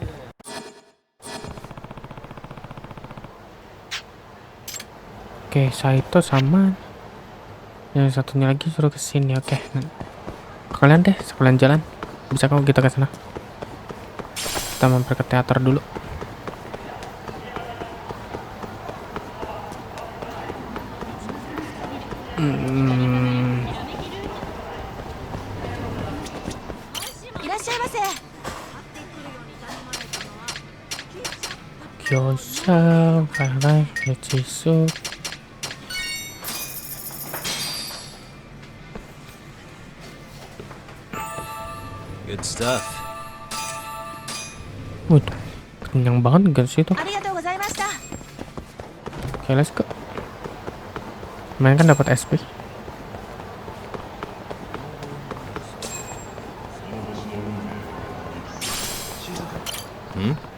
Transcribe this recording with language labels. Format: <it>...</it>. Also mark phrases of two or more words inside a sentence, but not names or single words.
<id>Oke, Saito sama yang satunya lagi suruh ke sini. Oke. Kalian deh sekalian jalan. Bisa kok kita ke sana. Kita mampir ke teater dulu. Hmm,</id> <ja>いらっしゃいませ。 Gyoza, Karai, Yachisu.</ja> <en>Good stuff.</en> <id>Waduh, kenyang banget gak sih itu?</id> <ja>ありがとうございました。</ja> <en>Oke, let's go.</en> <id>Kemarin kan dapat SP. Hmm?</id>